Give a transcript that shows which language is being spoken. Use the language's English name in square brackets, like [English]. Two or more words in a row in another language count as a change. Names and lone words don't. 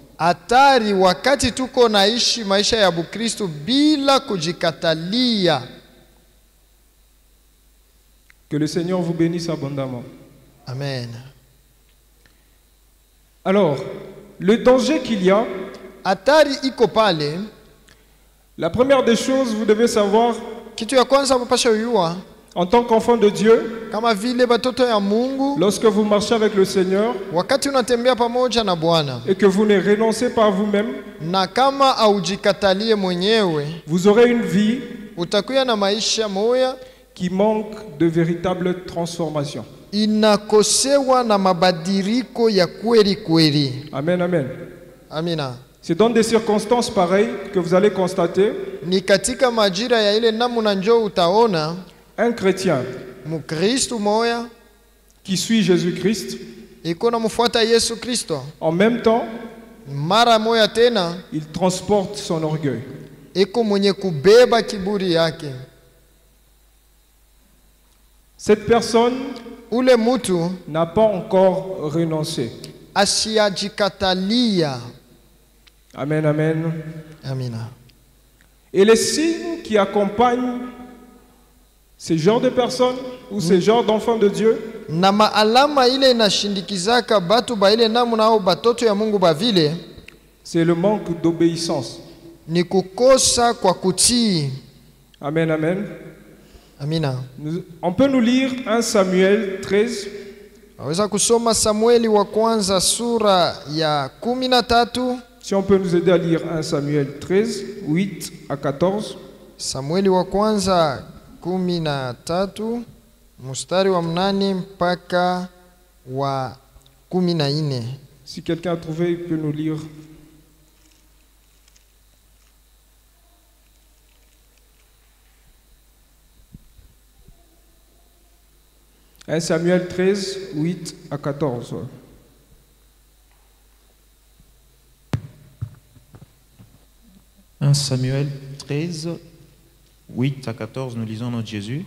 [French] Que le Seigneur vous bénisse abondamment. Amen. Alors, le danger qu'il y a, La première des choses, vous devez savoir, [Swahili] kitu ya kwanza mpasha uyua, [French] en tant qu'enfant de Dieu, [Swahili] kama vile batoto ya Mungu, [French] lorsque vous marchez avec le Seigneur, [Swahili] wakati unatembea pamoja na Bwana, [French] et que vous ne renoncez pas à vous-même, [Swahili] na kama aujikatalie mwenyewe, [French] vous aurez une vie [Swahili] utakuya na maisha moya [French] qui manque de véritable transformation. [Swahili] Inakosewa na mabadiriko ya kweli kweli. [French] Amen, amen. [Swahili] Amina. [French] C'est dans des circonstances pareilles que vous allez constater [Swahili] ni katika majira ya ile namna njoo utaona [French] un chrétien [Swahili] Mukristo moya [French] qui suit Jésus-Christ, [Swahili] iko na mfuata Yesu Kristo, [French] en même temps [Swahili] mara moya tena [French] il transporte son orgueil. [Swahili] Iko mwenye kubeba kiburi yake. [French] Cette personne [Swahili] ule mutu [French] n'a pas encore renoncé. [Swahili] Asiajikatalia. [French] Amen, amen. [Swahili] Amina. [French] Et les signes qui accompagnent ces genres de personnes ou ces genres d'enfants de Dieu, [Swahili] na maalama ile inashindikizaka batu ba ile namna au batoto ya Mungu bavile, [French] c'est le manque d'obéissance. [Swahili] Ni kukosa kwa kutii. [French] Amen, amen. [Swahili] Amina. [French] On peut nous lire 1 Samuel 13. [Swahili] Aweza kusoma Samueli wa kwanza sura ya 13. [French] Si on peut nous aider à lire 1 Samuel 13, 8 à 14. [Swahili] Samueli wa kwanza 13, mstari wa 8 mpaka wa 14. [French] Si quelqu'un a trouvé, il peut nous lire. « 1 Samuel 13, 8 à 14. » 1 Samuel 13, 8 à 14, nous lisons notre Jésus.